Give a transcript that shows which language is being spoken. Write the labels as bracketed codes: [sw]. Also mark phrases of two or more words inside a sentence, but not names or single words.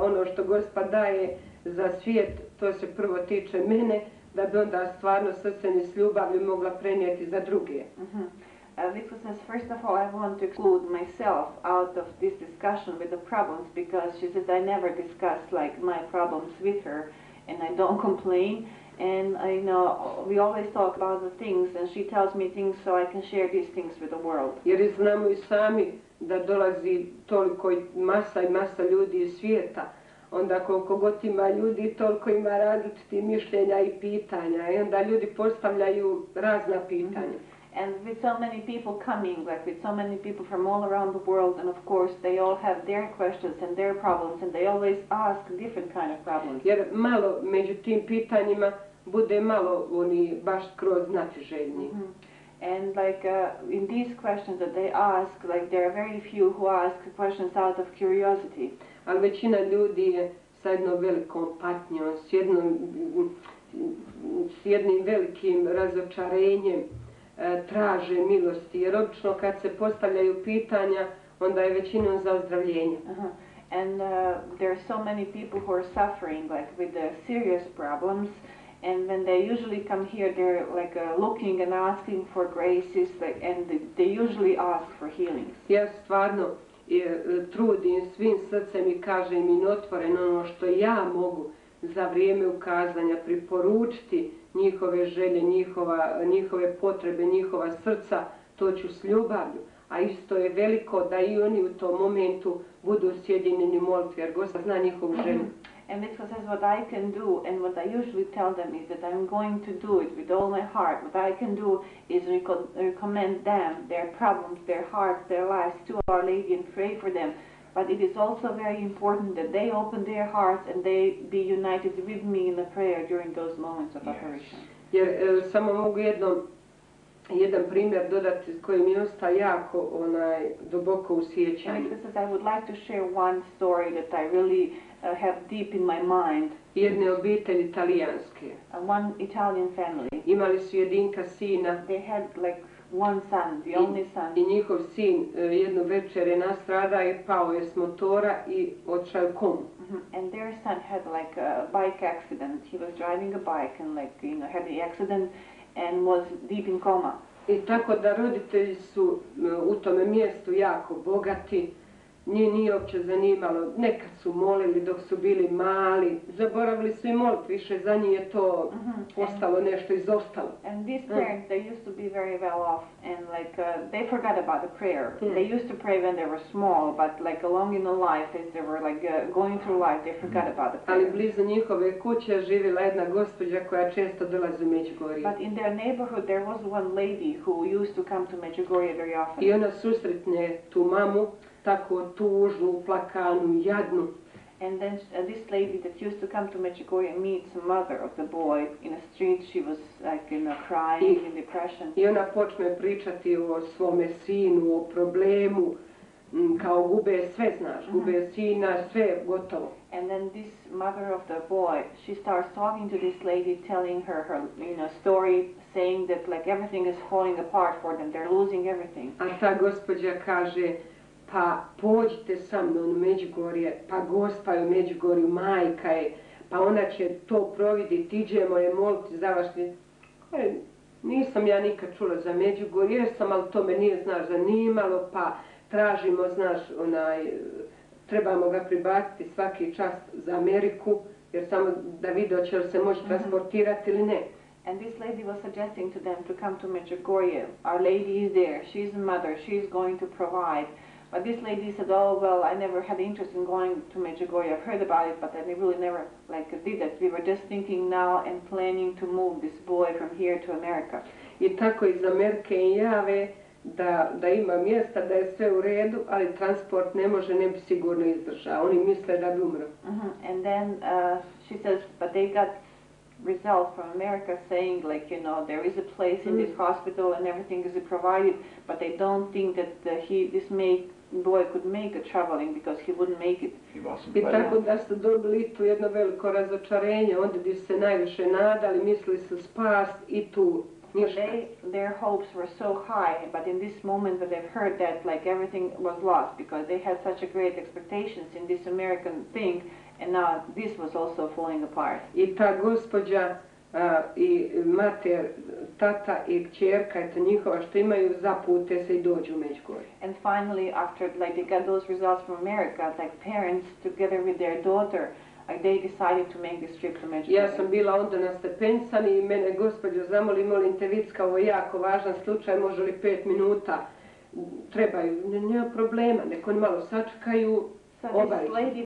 [hr] Ono što Gospa daje za svijet, to se prvo tiče mene, da bi onda stvarno srcem i s ljubavi mogla prenijeti za druge. [en] Vicka says, first of all, I want to exclude myself out of this discussion with the problems, because she says I never discuss like my problems with her, and I don't complain, and we always talk about the things, and she tells me things so I can share these things with the world. [hr] Jer znamo i sami da dolazi toliko masa i masa ljudi iz svijeta, onda koliko god ima ljudi, toliko ima različitih mišljenja i pitanja. I onda ljudi postavljaju razna pitanja. [en] And with so many people coming, like with so many people from all around the world, and of course they all have their questions and their problems, and they always ask different kind of problems. [hr] Jer malo među tim pitanjima bude malo oni baš skroz znatiželjni. [en] And like in these questions that they ask, like there are very few who ask questions out of curiosity. [hr] Ali većina ljudi je sa jednom velikom patnjom, s jednim velikim razočarenjem traže milosti. Jer obično kad se postavljaju pitanja, onda je većinom za ozdravljenje. [en] And there are so many people who are suffering like with the serious problems. And when they usually come here, they're like looking and asking for graces, like, and they usually ask for healings. [hr] Ja stvarno trudim svim srcem i kažem im otvoreno ono što ja mogu za vrijeme ukazanja priporučiti njihove želje, njihove potrebe, njihova srca, to ću s ljubavlju. A isto je veliko da i oni u tom momentu budu sjedinjeni u molitvi, jer Gospod zna njihovu želju. [en] And Vicka says what I can do, and what I usually tell them is that I'm going to do it with all my heart. What I can do is recommend them, their problems, their hearts, their lives to Our Lady and pray for them. But it is also very important that they open their hearts and they be united with me in the prayer during those moments of apparition. [hr] Jer samo mogu jedan primjer dodati koji mi ostaje jako duboko u sjećanju. [en] And Vicka says I would like to share one story that I really have deep in my mind. [hr] Jedne obitelji talijanske. [en] One Italian family. [hr] Imali su jedinka sina. [en] They had like one son, the only son. [hr] I njihov sin jednu večer je nastradao i pao je s motora i otišao u komu. [en] And their son had like a bike accident. He was driving a bike and had the accident and was deep in coma. [hr] I tako da roditelji su u tome mjestu jako bogati. Njih nije uopće zanimalo, nekad su molili dok su bili mali, zaboravili su i moliti, više za njih je to postalo nešto izostalo. [en] And these parents, they used to be very well off and they forgot about the prayer. They used to pray when they were small, but like along in the life, as they were going through life, they forgot about the prayer. [hr] Ali blizu njihove kuće živjela jedna gospođa koja često dolazi u Međugorje. [en] But in their neighborhood there was one lady who used to come to Međugorje very often. [hr] I ona susretne tu mamu, tako tužnu, plakanu, jadnu. [en] And then this lady that used to come to Medjugorje meets the mother of the boy in a street. She was crying in depression. [hr] I ona počne pričati o svome sinu, o problemu, kao gube sve, znaš, gube sina, sve gotovo. [en] And then this mother of the boy, she starts talking to this lady, telling her story, saying that everything is falling apart for them. They're losing everything. [hr] A ta gospođa kaže, pa pođite sa mnom u Međugorje, pa Gospa je u Međugorju, majka je, pa ona će to providiti, iđemo je moliti za vas. Nisam ja nikad čula za Međugorje, jesam, ali to me nije, znaš, zanimalo, pa tražimo, znaš, trebamo ga pribaciti svaki čas za Ameriku, jer samo da vidi će li se moći transportirati ili ne. [en] And this lady was suggesting to them to come to Medjugorje. Our lady is there, she's a mother, she's going to provide. But this lady said, oh, well, I never had interest in going to Medjugorje. I've heard about it, but I really never did that. We were just thinking now and planning to move this boy from here to America. [hr] I tako iz Amerike jave da ima mjesta, da je sve u redu, ali transport ne bi sigurno izdržao. Oni misle da bi umro. [en] And then she says, but they got results from America saying there is a place in this hospital and everything is provided, but they don't think that this boy could make a traveling because he wouldn't make it. [hr] I tako da su dobili tu jedno veliko razočarenje, onda bi se najviše nadali, mislili su spas i tu ništa. [en] Their hopes were so high, but in this moment that they've heard that everything was lost because they had such a great expectations in this American thing, and now this was also falling apart. [hr] I ta gospođa i mater, tata i kćerka, eto njihova što imaju, zapute se i dođu u Međugorje. [en] And finally, after they got those results from America, parents together with their daughter, they decided to make this trip to Međugorje. [hr] Ja sam bila onda na stepenicama i mene gospođo zamoli, molim te Vicka, ovo je jako važan slučaj, može li 5 minuta trebaju, nema problema, nek oni malo sačekaju. [en] So this lady